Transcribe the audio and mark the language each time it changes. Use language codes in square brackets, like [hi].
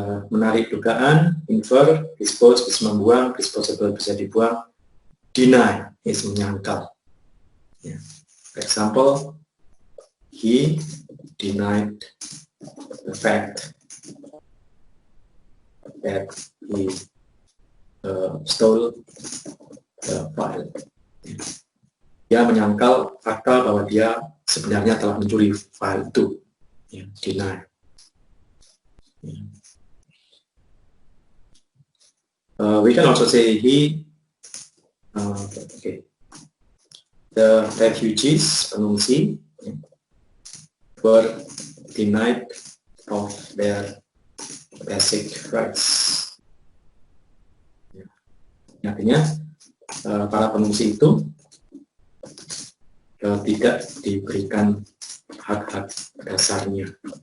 [id] Menarik dugaan, infer, dispose bisa membuang, disposable bisa dibuang, deny is menyangkal. Yeah. [en] For example, he denied the fact that he stole the file. [id] Dia menyangkal fakta bahwa dia sebenarnya telah mencuri file itu. [en] Yeah, deny. Yeah. We can also say he, okay. The refugees, [id] pengungsi, [en] were denied of their basic rights. [id] Artinya para pengungsi itu tidak diberikan hak-hak dasarnya.